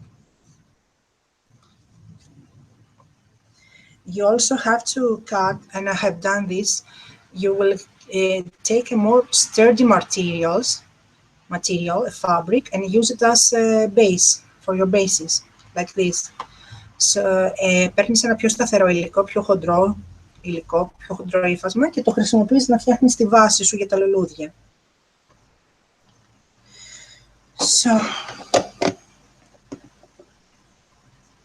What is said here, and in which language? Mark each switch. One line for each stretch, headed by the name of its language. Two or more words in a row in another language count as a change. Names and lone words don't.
English: You also have to cut, and I have done this, you will take a more sturdy material, a fabric, and use it as a base for your bases, like this. So,
Greek: παίρνεις ένα πιο σταθερό υλικό, πιο χοντρό ύφασμα και το χρησιμοποιείς να φτιάχνεις τη βάση σου για τα λουλούδια.
English: So,